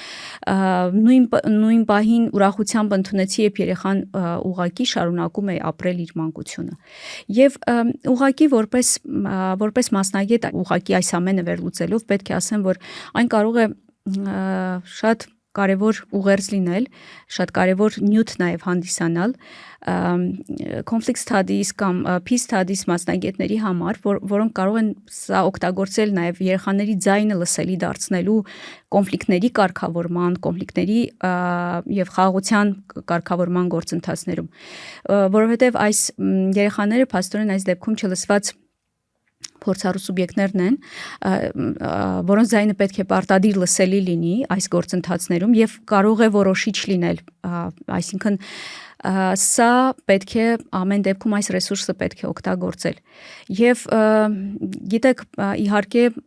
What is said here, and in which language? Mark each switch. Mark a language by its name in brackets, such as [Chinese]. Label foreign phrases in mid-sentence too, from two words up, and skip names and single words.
[Armenian] Նույն պահին ուրախությամբ ընդունեցի, երբ երեխան ուղղակի շարունակում է ապրել իր մանկությունը։ Եվ ուղղակի որպես մասնագետ, ուղղակի այս ամենը վերլուծելով պետք է ասեմ, որ այն կարող է շատ կարևոր ուղերձ լինել, շատ կարևոր նյութ նաև հանդիսանալ [English] conflict studies [Armenian] կամ [English] peace studies [Armenian] մասնագետների համար, որոնք կարող են սա օգտագործել նաև երեխաների ձայնը լսելի դարձնելու կոնֆլիկտների կարգավորման, կոնֆլիկտների եւ խաղաղության կարգավորման գործընթացներում, որովհետեւ այս երեխաները փաստորեն այս դեպքում չլսված փորձառու սուբյեկտներն են, որոնց ձայնը պետք է պարտադիր լսելի լինի այս գործընթացներում եւ կարող է որոշիչ լինել, այսինքն սա պետք է ամեն դեպքում այս ռեսուրսը պետք է օգտագործել։ Եվ գիտեք, իհարկե